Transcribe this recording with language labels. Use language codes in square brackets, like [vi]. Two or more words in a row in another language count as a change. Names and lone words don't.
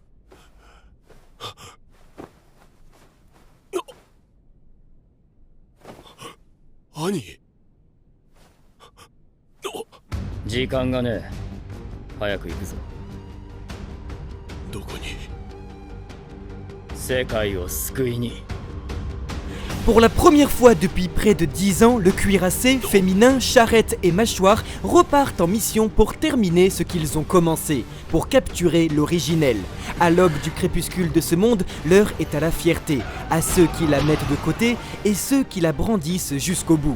[ja] 兄。時間がねえ。早く行くぞ。どこに？世界を救いに。 [fr] Pour la première fois depuis près de 10 ans, le cuirassé, féminin, charrette et mâchoire repartent en mission pour terminer ce qu'ils ont commencé, pour capturer l'originel. À l'aube du crépuscule de ce monde, l'heure est à la fierté, à ceux qui la mettent de côté et ceux qui la brandissent jusqu'au bout.